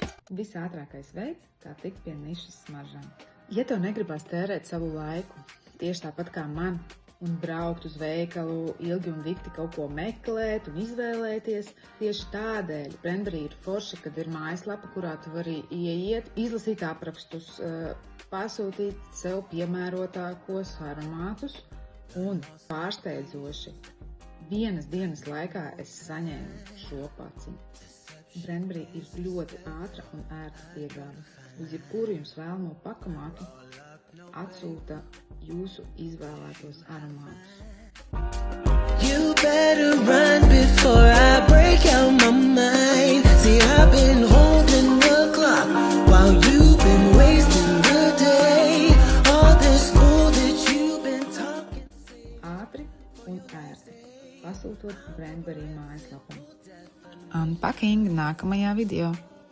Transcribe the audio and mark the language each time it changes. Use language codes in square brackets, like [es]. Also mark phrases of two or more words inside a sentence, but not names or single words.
[lv] Visātrākais veids, kā tikt pie nišas smaržām. Ja tev negribas tērēt savu laiku, tieši tāpat kā man, un braukt uz veikalu ilgi un dikti kaut ko meklēt un izvēlēties, tieši tādēļ Brandberry ir forši, kad ir mājaslapa, kurā tu vari ieiet, izlasīt aprakstus, pasūtīt sev piemērotākos aromātus un pārsteidzoši. Vienas dienas laikā es saņēmu šo paciņu. Brandberry ir ļoti ātra un ērta piegāde. Uz jebkuru jums vēlamo pakamātu atsūta jūsu izvēlētos aromātus. [en] You better run before I break out my mind. See, I've been holding the clock while you've been wasting the day. All this fool that you've been talking. [lv] Ātri un ērti. Pasūtot Brandberry mājaslapu. Unpacking nākamajā video.